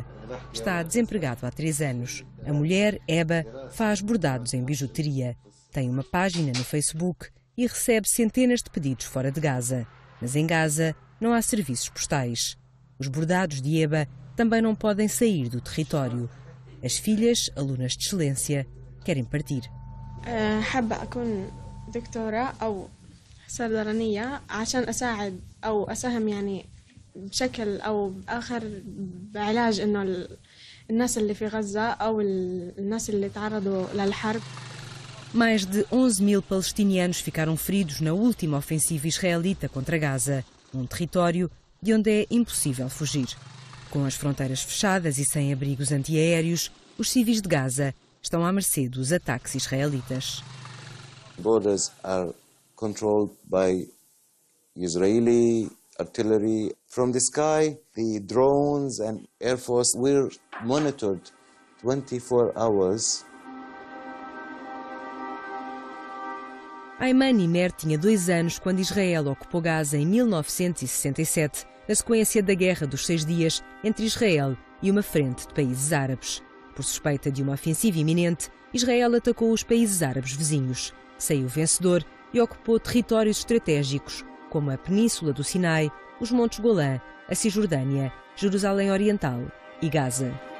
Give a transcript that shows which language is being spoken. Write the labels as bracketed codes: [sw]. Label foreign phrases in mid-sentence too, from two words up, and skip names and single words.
[pt] Está desempregado há 3 anos. A mulher, Eba, faz bordados em bijuteria. Tem uma página no Facebook e recebe centenas de pedidos fora de Gaza. Mas em Gaza não há serviços postais. Os bordados de Eba também não podem sair do território. As filhas, alunas de excelência, querem partir. [ar] حابة أكون دكتورة أو صيدلانية عشان أساعد أو أساهم يعني بشكل أو بآخر بعلاج إنه الناس اللي في غزة أو الناس اللي تعرضوا للحرب. [pt] Mais de 11.000 palestinianos ficaram feridos na última ofensiva israelita contra Gaza, um território de onde é impossível fugir. Com as fronteiras fechadas e sem abrigos antiaéreos, os civis de Gaza estão à mercê dos ataques israelitas. [en] Borders are controlled by Israeli artillery. From the sky, the drones and Air Force were monitored 24 hours. [pt] Ayman Nimer tinha 2 anos quando Israel ocupou Gaza em 1967, na sequência da Guerra dos 6 Dias entre Israel e uma frente de países árabes. Por suspeita de uma ofensiva iminente, Israel atacou os países árabes vizinhos, saiu vencedor e ocupou territórios estratégicos, como a Península do Sinai, os Montes Golã, a Cisjordânia, Jerusalém Oriental e Gaza.